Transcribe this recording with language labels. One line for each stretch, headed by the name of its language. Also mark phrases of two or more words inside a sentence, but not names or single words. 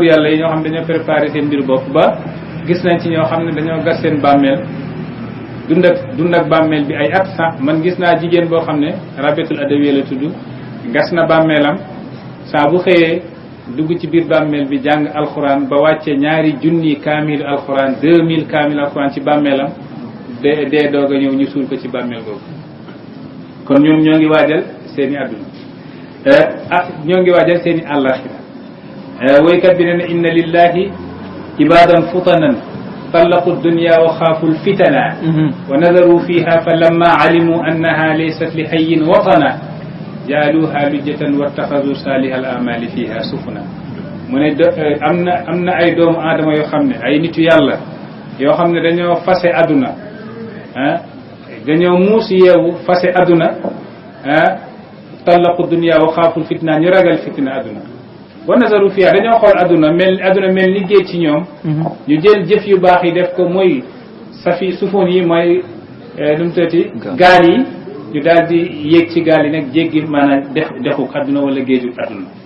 Wolof: yàlla yi ñoo xam ne dañoo préparé seen mbir bopp ba gis nañ ci ñoo xam ne dañoo gas seen bàmmeel dund ak bàmmeel bi ay at sax man gis naa jigéen boo xam ne Rabiatul Adawiya la tudd gas na bàmmeelam saa bu xëyee dugg ci biir bàmmeel bi jàng alxuraan ba wàcce 2,000 kaamil alxuraan 2000 kaamil alxuraan ci bàmmeelam dee doog a ñëw ñu suul ko ci bàmmeel boobu kon ñoom ñoo ngi waajal seen i àdduna ñoo ngi waajal seen i àllaxira woykat bi ne ne
Arabic: إن لله عبادا فطنا طلقوا الدنيا وخافوا الفتنة ونذروا فيها فلما علموا أنها ليست لحي وطنا جعلوها لجة واتخذوا صالح الأعمال فيها سفنا
Wolof: mu ne am na ay doomu aadama yoo xam ne ay nitu yàlla yoo xam ne dañoo fase àdduna dañoo muus yeewu fase àdduna
Arabic: طلقوا الدنيا وخافوا الفتنة
Wolof: ñu ragal fitna àdduna
Arabic: ونظروا فيها
Wolof: dañoo xool àdduna mel ni géej ci ñoom ñu jël jëf yu baax yi def ko mooy sufoon yi mooy nu mu tëddee gaal yi ñu daal di yéeg ci gaal yi nag jéggi maanaam dexuk àdduna wala géejug àdduna